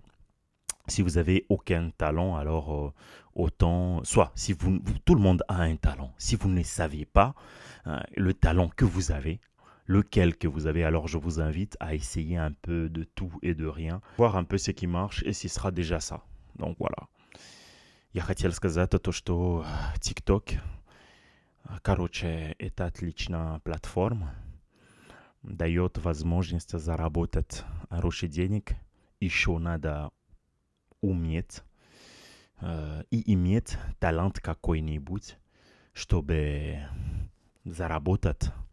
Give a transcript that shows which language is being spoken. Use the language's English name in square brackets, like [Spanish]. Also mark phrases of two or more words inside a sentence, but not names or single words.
[French] Si vous avez aucun talent, alors autant, soit si tout le monde a un talent. Si vous ne savez pas le talent que vous avez, lequel que vous avez, alors je vous invite à essayer un peu de tout et de rien, voir un peu ce qui marche et ce sera déjà ça. Donc voilà. [Russian] Я хотел сказать то, что TikTok, короче, это отличная платформа, дает возможность заработать хороший денег. Еще надо уметь и иметь талант какой-нибудь, чтобы заработать.